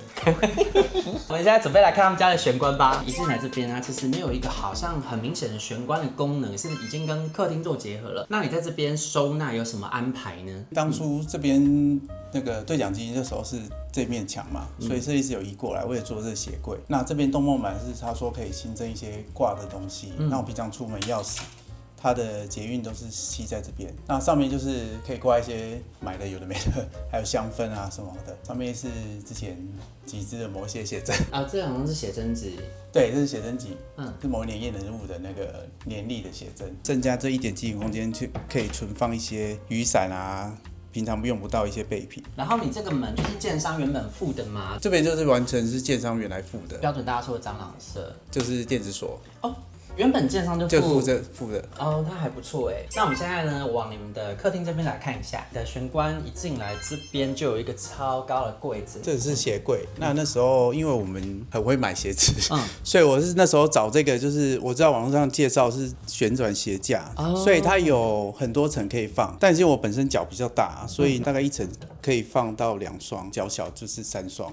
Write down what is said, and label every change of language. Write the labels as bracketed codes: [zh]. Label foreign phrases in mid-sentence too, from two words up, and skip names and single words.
[zh] 我們現在準備來看他們家的玄關吧。一進來這邊啊，其實沒有一個好像很明顯的玄關的功能，是已經跟客廳做結合了。那你在這邊收納有什麼安排呢？當初這邊那個對講機那時候是這面牆嘛，所以設計師有移過來，為了做這個鞋櫃。那這邊東夢版是他說可以新增一些掛的東西。那我平常出門鑰匙，它的捷運都是繫在這邊，那上面就是可以掛一些買的有的沒的，還有香氛啊什麼的。上面是之前集資的某些寫真啊，這好像是寫真集。對，這是寫真集，是某一年驗人物的那個年曆的写真。增加這1點記憶空間，去可以存放一些雨傘啊，平常用不到一些備品。然後你這個門就是建商原本附的嗎？這邊就是完全是建商原來附的，標準大家說的蟑螂色，就是電子鎖哦。原本建商就附的哦，它還不錯哎。那我們現在呢，往你們的客廳這邊來看一下。你的玄關一進來，這邊就有一個超高的櫃子，這是鞋櫃。那時候因為我們很會買鞋子，所以我是那時候找這個，就是我知道網絡上介紹是旋轉鞋架，所以它有很多層可以放。但是因為我本身腳比較大，所以大概1層可以放到2雙，腳小就是3雙。